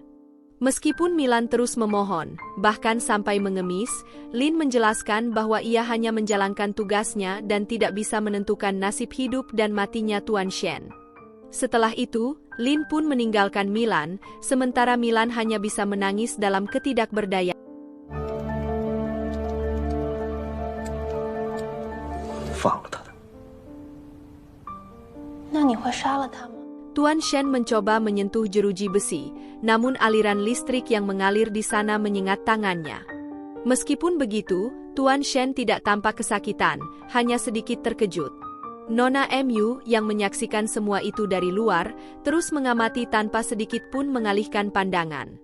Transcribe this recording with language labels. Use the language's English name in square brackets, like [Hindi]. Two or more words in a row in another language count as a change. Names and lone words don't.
[Indonesian] Meskipun Milan terus memohon, bahkan sampai mengemis, Lin menjelaskan bahwa ia hanya menjalankan tugasnya dan tidak bisa menentukan nasib hidup dan matinya Tuan Shen. Setelah itu, Lin pun meninggalkan Milan, sementara Milan hanya bisa menangis dalam ketidakberdayaan. [Chinese] 放了他的。那你会杀了他吗？ [Indonesian] Tuan Shen mencoba menyentuh jeruji besi, namun aliran listrik yang mengalir di sana menyengat tangannya. Meskipun begitu, Tuan Shen tidak tampak kesakitan, hanya sedikit terkejut. Nona Mu yang menyaksikan semua itu dari luar, terus mengamati tanpa sedikit pun mengalihkan pandangan.